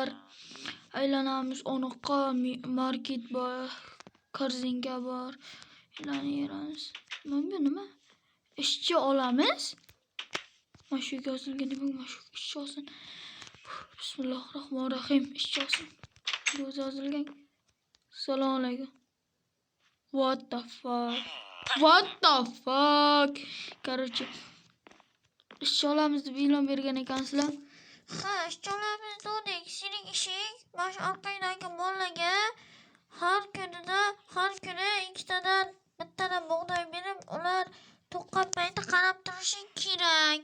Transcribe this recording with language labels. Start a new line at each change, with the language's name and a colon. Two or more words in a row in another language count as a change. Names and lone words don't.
Uzbek: Aylanamiz, onoqqa market bor, korzinka bor. Aylanamiz. Nima? Ishchi olamiz. Mashuk yozilgan, demak mashuk ishchi olsin.
Arabic: بسم الله الرحمن الرحيم.
Uzbek: Ishchi olsin. Yozilgan. Assalomu alaykum.
English: What the fuck?
Uzbek: Короче, ishchi olamiz deb e'lon bergan ekansizlar. Ha, ishchi olamiz dedik. Sening ishing mana shu orqangdagi bolaga har kuni ikkitadan bittadan bug'doy berib, ular to'qqan payti qarab turishing kerak.